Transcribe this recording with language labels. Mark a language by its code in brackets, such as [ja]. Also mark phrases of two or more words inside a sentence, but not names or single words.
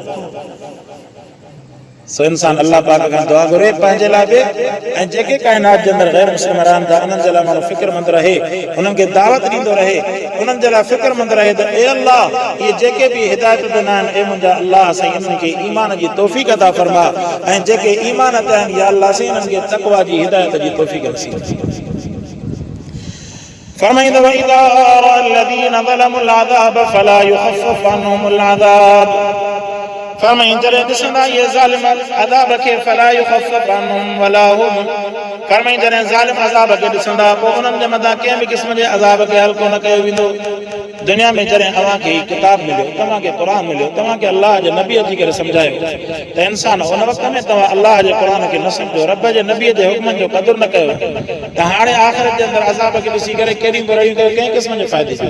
[sd] सो इंसान अल्लाह पाक खां दुआ घुरे पंहिंजे लाइ बि, ऐं जेके काइनात जे अंदरि गैर मुस्लिम रहनि था उन्हनि जे लाइ माण्हू फ़िक्रमंद रहे, उन्हनि खे दावत ॾींदो रहे, उन्हनि जे लाइ फ़िक्रमंद रहे त ए अल्लाह इहे जेके बि हिदायत ॾिना आहिनि, ए मुंहिंजा अल्लाह साईं इन्हनि खे ईमान जी तौफ़ीक़ अता फरमा, ऐं जेके ईमान ते आहिनि या अल्लाह साईं इन्हनि खे तक़वा जी हिदायत जी तौफ़ीक़ नसीब फरमाईंदा [ar] وإذا رأى الذين ظلموا العذاب فلا يخفف عنهم العذاب, [sd] फरमाईं जॾहिं ॾिसंदा इहे ज़ालिम अज़ाब खे [ar] فلا يخفف عنهم ولا هم, [sd] फरमाईं जॾहिं ज़ालिम अज़ाब खे ॾिसंदा पोइ उन्हनि जे मथां कंहिं बि क़िस्म जे अज़ाब खे हल्को न कयो वेंदो। दुनिया में जॾहिं तव्हांखे किताब मिलियो, तव्हांखे क़ुरान मिलियो, तव्हांखे अल्लाह जे नबी अची करे सम्झायो त इंसान उन वक़्त में तव्हां अल्लाह जे क़ुरान खे न सम्झो, रब जे नबीअ जे हुक्मनि जो क़दुरु न कयो, त हाणे आख़िरत जे अंदरि अज़ाब खे ॾिसी करे केॾियूं बुराइयूं कयो, कंहिं क़िस्म जे फ़ाइदे सां।